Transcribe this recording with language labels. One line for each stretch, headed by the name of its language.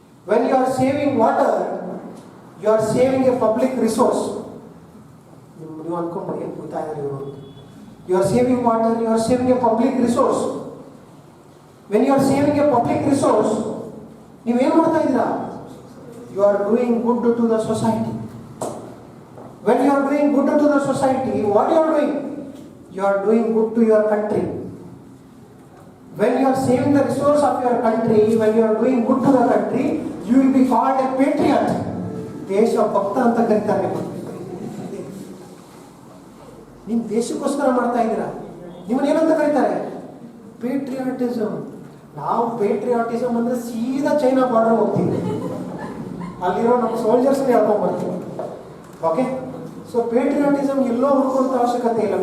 English: When you are saving water, you are saving a public resource.
Kannada: ನೀವು ಅನ್ಕೊಂಡ್ಬಿಡಿ ಏನು ಗೊತ್ತಾ ಇದ್ದಾರೆ ಇವರು.
English: You are saving water, you are saving a public resource. When you are saving a public resource,
Kannada: ನೀವೇನು ಮಾಡ್ತಾ ಇದ್ದೀರಾ?
English: You are doing good to the society. When you are doing good to the society, what you are doing? You are doing good to your country. When you are saving the resource of your country, when you are doing good to the country, you will be called a patriot.
Kannada: ದೇಶ ಭಕ್ತ ಅಂತ ಕರೀತಾರೆ. ನಿಮ್ಮ ದೇಶಕ್ಕೋಸ್ಕರ ಮಾಡ್ತಾ ಇದ್ದೀರಾ. ನಿಮ್ಮನ್ನ ಏನಂತ ಕರೀತಾರೆ? ಪೇಟ್ರಿಯಾಟಿಸಮ್. ನಾವು ಪೇಟ್ರಿಯಾಟಿಸಮ್ ಅಂದರೆ ಸೀದಾ ಚೈನಾ ಬಾರ್ಡರ್ ಹೋಗ್ತೀವಿ, ಅಲ್ಲಿರೋ ನಮ್ಮ ಸೋಲ್ಜರ್ಸ್ನ ಹೇಳ್ಕೊಂಡ್ಬರ್ತೀವಿ. ಓಕೆ, ಸೊ ಪೇಟ್ರಿಯಾಟಿಸಮ್ ಎಲ್ಲೋ ಹುಡುಕುವಂಥ ಅವಶ್ಯಕತೆ ಇಲ್ಲ.